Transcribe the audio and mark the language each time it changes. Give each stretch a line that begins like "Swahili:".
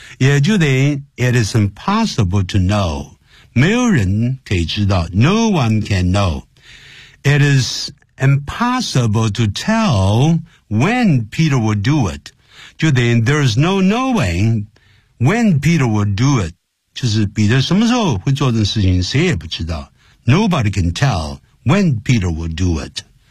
Chinese: 也就是
English: it is impossible to know.
Chinese: 没有人可以知道
English: No one can know. It is impossible to tell when Peter would do it.
Chinese: 就等于
English: there is no knowing when Peter would do it.
Chinese: 就是彼得什么时候会做这事情谁也不知道。
English: Nobody can tell when Peter would do it.